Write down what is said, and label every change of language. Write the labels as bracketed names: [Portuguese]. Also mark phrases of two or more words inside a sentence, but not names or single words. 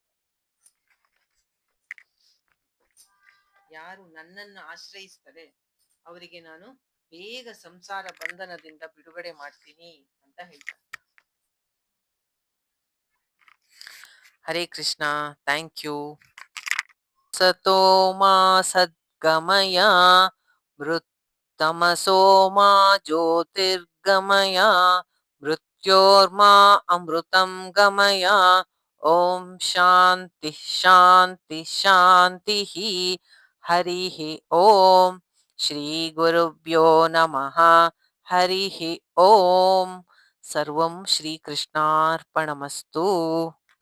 [Kannada] ಯಾರು ನನ್ನನ್ನು ಆಶ್ರಯಿಸ್ತಾರೆ ಅವರಿಗೆ ನಾನು ಬೇಗ ಸಂಸಾರ ಬಂಧನದಿಂದ ಬಿಡುಗಡೆ ಮಾಡ್ತೀನಿ ಅಂತ ಹೇಳ್ತಾರೆ. [Sanskrit] ಹರೇ ಕೃಷ್ಣ. [English] thank you. [Sanskrit] ಸತೋ ಮಾ ಸದ್ಗಮಯ ಮೃತ್ತಮಸೋ ಮಾ ಜ್ಯೋತಿರ್ಗಮಯ ಮೃತ್ಯೋರ್ಮಾ ಅಮೃತಂ ಗಮಯ. ಓಂ ಶಾಂತಿ ಶಾಂತಿ ಶಾಂತಿ. ಹರಿ ಓಂ. ಶ್ರೀ ಗುರುಭ್ಯೋ ನಮಃ. ಹರಿ ಓಂ. ಸರ್ವಂ ಶ್ರೀಕೃಷ್ಣಾರ್ಪಣಮಸ್ತು.